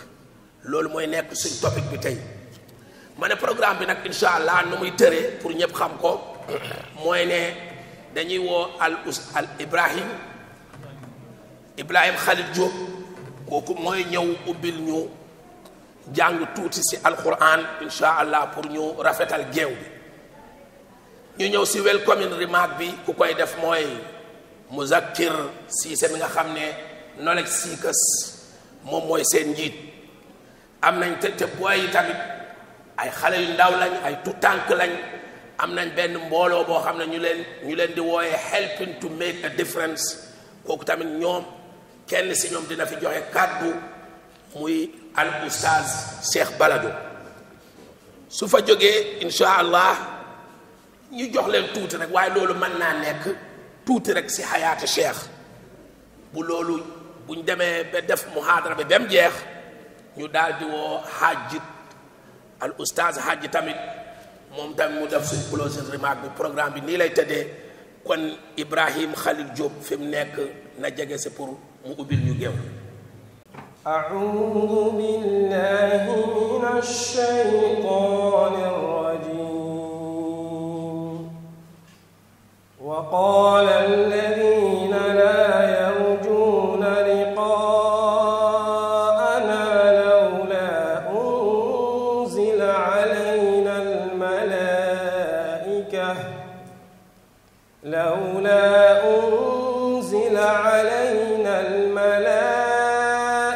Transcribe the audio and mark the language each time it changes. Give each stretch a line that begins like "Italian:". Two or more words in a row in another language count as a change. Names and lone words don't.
Wolof: loolu mooy nekk suñ topic bi tey. ma ne programme bi nag
Arabic: إن شاء الله
Wolof: nu muy tëree pour ñëpp xam ko mooy ne dañuy woo al Ibrahim Khalil Diop, kooku mooy ñëw ubbil ñu jàng tuuti si
Arabic: القرآن إن شاء الله
Wolof: pour ñu rafetal géew bi. ñu ñëw si
English: welcoming remark
Wolof: bi, ku koy def mooy Muzakkir Cissé mi nga xam ne
English: knowledge seekers
Wolof: moom mooy seen njiit. am nañ te boy yi tamit ay xale yu ndaw lañ, ay tutànk lañ. am nañ benn mbooloo boo xam ne ñu leen di wooyee
English: helping to make a difference.
Wolof: kooku tamit ñoom kenn si ñoom dina fi joxe kàddu muy al oustaz Cheikh Balado. su fa jógee
Arabic: إن شاء الله
Wolof: ñu jox leen tuuti rek, waaye loolu mën naa nekk tuuti rek si xayaata Cheikh. bu loolu buñ demee ba def muhaadara bi ba mu jeex, ñu daal di woo xaajit al oustaz Hadji tamit, moom tamit mu def suñ
English: closing remark
Wolof: bi. programme bi nii lay tëddee. kon Ibrahim Khalil Diop fi mu nekk na jege si pour mu ubbil ñu géew.
Arabic: أعوذ بالله من الشيطان الرجيم. وقال الذين لا يرجون لقاءنا لولا أنزل علينا الملائكة لولا أنزل علينا الملائكة